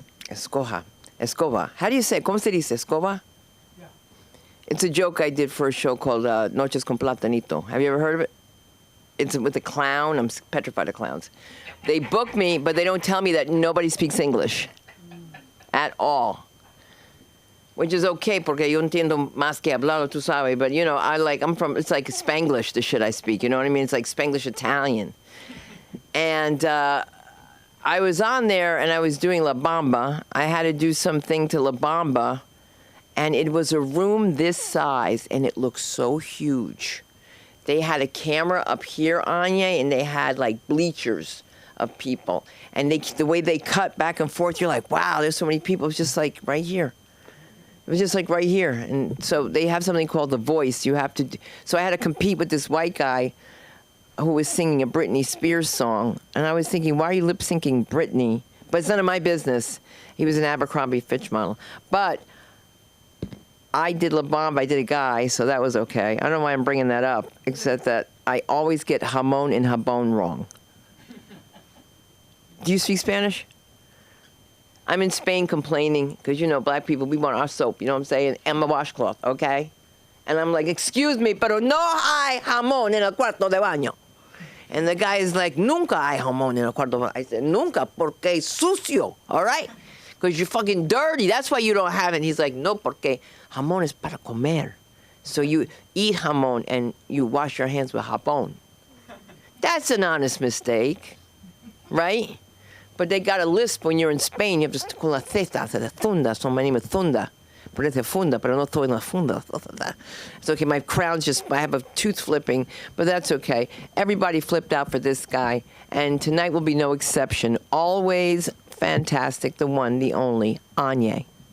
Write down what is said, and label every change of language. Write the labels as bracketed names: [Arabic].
[English] Escoba. How do you say it? [Spanish] ¿Cómo se dice? [English] Escoba? It's a joke I did for a show called Noches con Platanito. Have you ever heard of it? It's with a clown. I'm petrified of clowns. They book me, but they don't tell me that nobody speaks English at all. Which is okay, [Spanish] porque yo entiendo más que hablarlo, tú sabes. [English] But, it's like Spanglish, the shit I speak. You know what I mean? It's like Spanglish Italian. And I was on there, and I was doing La Bamba. I had to do something to La Bamba. And it was a room this size, and it looked so huge. They had a camera up here, Anya, and they had, like, bleachers of people. And the way they cut back and forth, you're like, wow, there's so many people. It was just, like, right here. It was just, like, right here. And so they have something called The Voice. So I had to compete with this white guy who was singing a Britney Spears song. And I was thinking, why are you lip-syncing Britney? But it's none of my business. He was an Abercrombie Fitch model. But I did La Bamba, I did a guy, so that was okay. I don't know why I'm bringing that up, except that I always get jamón and jabón wrong. Do you speak Spanish? I'm in Spain complaining, because, black people, we want our soap, you know what I'm saying? And my washcloth, okay? And I'm like, excuse me, [Spanish] pero no hay jamón en el cuarto de baño. [English] And the guy is like, [Spanish] nunca hay jamón en el cuarto de baño. [English] I said, [Spanish] nunca, porque es sucio, [English] all right? Because you're fucking dirty. That's why you don't have it. And he's like, [Spanish] no, porque jamón es para comer. [English] So you eat jamón and you wash your hands with jabón. That's an honest mistake, right? But they got a lisp when you're in Spain. You have to [Spanish] con la zeta, [English] the funda. So my name is Funda. [Spanish] Parece funda, pero no estoy en la funda. [English] It's okay. My crown's I have a tooth flipping, but that's okay. Everybody flipped out for this guy. And tonight will be no exception. Always fantastic, the one, the only, Anya.